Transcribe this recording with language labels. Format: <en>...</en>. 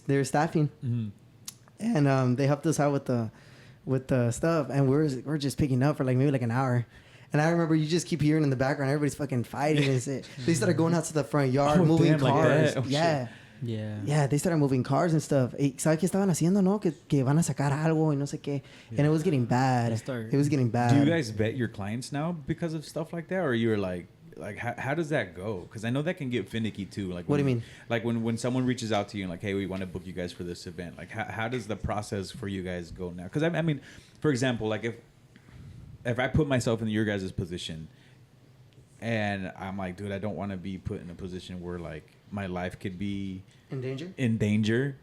<en>They were staffing, and they helped us out with the stuff, and we're just picking up for like maybe like an hour. And I remember you just keep hearing in the background everybody's fucking fighting and shit. They started going out to the front yard, moving cars. Like Yeah, they started moving cars and stuff.</en> <es>¿Sabes qué estaban haciendo, no? Que van a sacar algo y no sé qué.</es> <en>And it was getting bad. It was getting bad. Do you guys vet your clients now because of stuff like that, or you're like how does that go? Because I know that can get finicky too. Like, what do you mean? Like when someone reaches out to you and like, hey, we want to book you guys for this event. Like, how does the process for you guys go now? Because I mean, for example, like if I put myself in your guys' position, and I'm like, dude, I don't want to be put in a position where like my life could be in danger.</en>